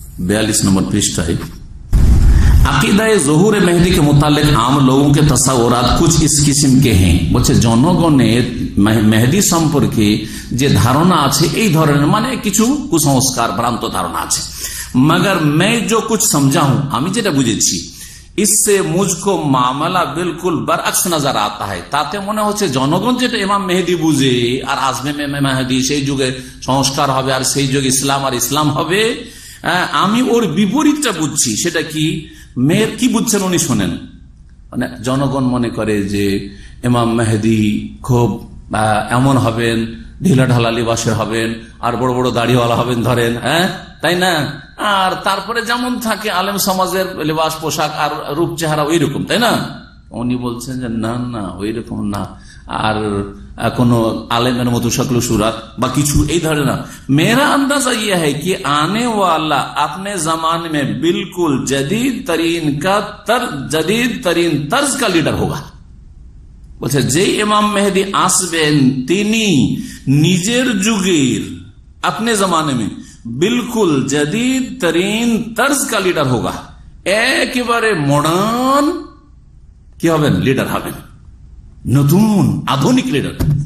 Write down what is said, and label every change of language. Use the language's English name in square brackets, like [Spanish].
[Bangla] 42 নম্বর পৃষ্ঠায় [Hindi] अकीदाए ज़ुहूर मेहदी के मुतालिक आम लोगों के तस्वुरात कुछ इस किस्म के हैं। [Bangla] বলছে জনগণের মেহেদি সম্পর্কে যে ধারণা আছে এই ধরনের, মানে কিছু কুসংস্কার ভ্রান্ত ধারণা আছে। [Hindi] मगर मैं जो कुछ समझा हूं, [Bangla] আমি যেটা বুঝেছি, [Hindi] इससे मुझको मामला बिल्कुल बरअक्स नजर आता है। [Bangla] তাতে মনে হচ্ছে জনগণ যেটা ইমাম মেহেদি বুঝে আর আসবে মেহেদি, সেই যুগে সংস্কার হবে আর সেই যুগে ইসলাম আর ইসলাম হবে, আমি ওর বিপরীতটা বুঝছি। সেটা কি মেয়ের কি বুঝছেন উনি শোনেন। মানে জনগণ মনে করে যে ইমাম মেহেদি খুব এমন হবেন, ঢিলা ঢালা লিবাসের হবেন, আর বড় বড় দাড়িওয়ালা হবেন ধরেন, হ্যাঁ তাই না, আর তারপরে যেমন থাকে আলেম সমাজের লিবাস পোশাক আর রূপ চেহারা ওই রকম, তাই না। উনি বলছেন যে না না ওই রকম না, আর কোন আলেমের মতো শক্ল সুরাত বা কিছু এই ধরনের না। [Hindi] मेरा अंदाजा यह है कि आने वाला अपने जमाने में बिल्कुल जदीद तरीन तर्ज का लीडर होगा। [Bangla] বলছে যে ইমাম মেহেদি আসবেন তিনি নিজের যুগের [Hindi] আপনি জামানে মে बिल्कुल जदीद तरीन तर्ज का लीडर होगा, [Bangla] একেবারে মডার্ন কি হবেন, লিডার হবেন, নতুন আধুনিক লিডার।